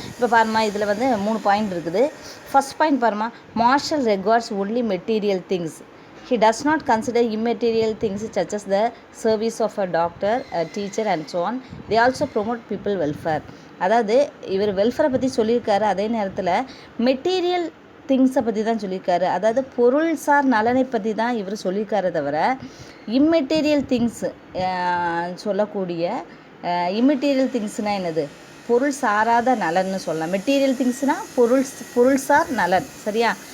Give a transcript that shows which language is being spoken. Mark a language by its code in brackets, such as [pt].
[ta] இப்போ பாருமா, இதில் வந்து 3 பாயிண்ட் இருக்குது. ஃபர்ஸ்ட் பாயிண்ட் பாருமா, [en] Marshall regards only material things. He does not consider immaterial things such as the service of a doctor, a teacher and so on. They also promote people welfare. [ta] அதாவது இவர் வெல்ஃபேரை பற்றி சொல்லியிருக்காரு, அதே நேரத்தில் material திங்ஸை பற்றி தான் சொல்லியிருக்காரு. அதாவது பொருள்சார் நலனை பற்றி தான் இவர் சொல்லியிருக்காரு தவிர இம்மெட்டீரியல் திங்ஸ் சொல்லக்கூடிய இம்மெட்டீரியல் திங்ஸ்னால் என்னது? பொருள் சாராத நலன்னு சொல்லலாம். மெட்டீரியல் திங்ஸ்னால் பொருள்சார் நலன். சரியா?